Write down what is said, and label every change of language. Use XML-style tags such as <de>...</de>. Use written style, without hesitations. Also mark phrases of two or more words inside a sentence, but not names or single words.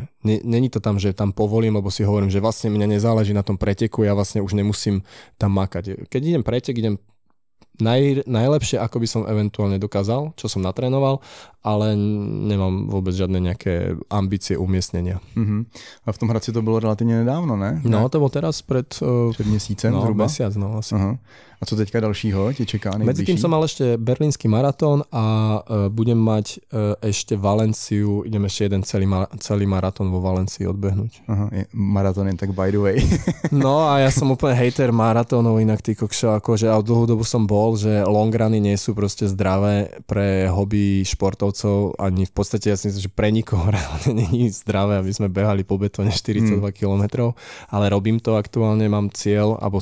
<sk>Není to tam, že tam povolím, lebo si hovorím, že vlastne mňa nezáleží na tom preteku, ja vlastne už nemusím tam makať. Keď idem pretek, idem najlepšie, ako by som eventuálne dokázal, čo som natrénoval, ale nemám vôbec žiadne nejaké ambície umiestnenia.</sk> <cs>A v tom Hradci to bylo relativně nedávno, ne? No, to bylo teraz před měsícem zhruba?</cs> <sk>Mesiac, no asi.</sk> <cs>A co teďka dalšího ti čeká nejbližší?</cs> <sk>Medzi tým som mal ešte berlínsky maratón a budem mať ešte Valenciu, idem ešte jeden celý maratón vo Valencii odbehnúť. Maratón je tak</sk> <en>by the way.</en> <sk>No a ja som úplne hejter maratónov, inak ty kokšo, akože a dlhú dobu som bol, že longrany nie sú proste zdravé pre hobby športovcov, ani v podstate ja si myslím, že pre nikoho reálne nie je zdravé, aby sme behali po betóne 42 km, ale robím to aktuálne, mám cieľ,</sk>